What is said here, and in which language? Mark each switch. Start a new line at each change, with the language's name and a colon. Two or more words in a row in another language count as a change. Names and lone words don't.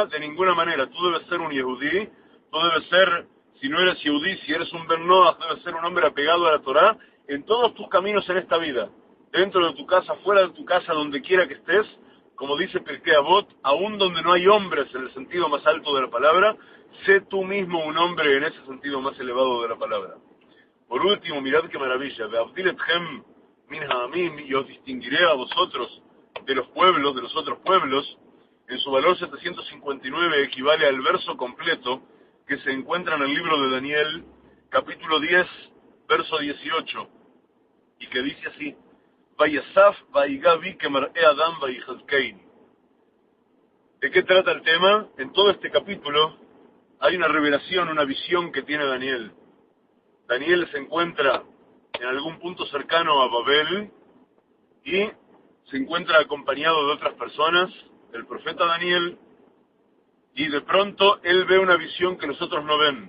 Spanish: De ninguna manera, tú debes ser un yehudí, tú debes ser, si no eres yehudí, si eres un
Hebrew: בן נח,
Spanish: debes ser un hombre apegado a la Torá, en todos tus caminos en esta vida, dentro de tu casa, fuera de tu casa, donde quiera que estés, como dice Pirkei Avot, aún donde no hay hombres en el sentido más alto de la palabra, sé tú mismo un hombre en ese sentido más elevado de la palabra. Por último, mirad qué maravilla,
Hebrew: ואבדיל אתכם מן העמים,
Spanish: y os distinguiré a vosotros de los pueblos, de los otros pueblos. En su valor 759 equivale al verso completo que se encuentra en el libro de Daniel, capítulo 10, verso 18, y que dice así,
Hebrew: ויסף ויגע בי כמראה אדם ויחזקני.
Spanish: ¿De qué trata el tema? En todo este capítulo hay una revelación, una visión que tiene Daniel. Daniel se encuentra en algún punto cercano a Babel y se encuentra acompañado de otras personas, el profeta Daniel, y de pronto él ve una visión que los otros no ven.